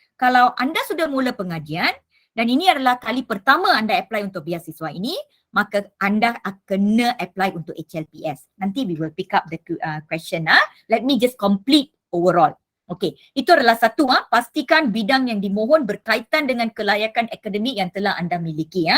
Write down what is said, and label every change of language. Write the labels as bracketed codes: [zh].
[ms] Kalau anda sudah mula pengajian dan ini adalah kali pertama anda apply untuk beasiswa ini, maka anda kena apply untuk HLPS. Nanti [en] we will pick up the question. Let me just complete overall. [ms] Okey, itu adalah satu, pastikan bidang yang dimohon berkaitan dengan kelayakan akademik yang telah anda miliki.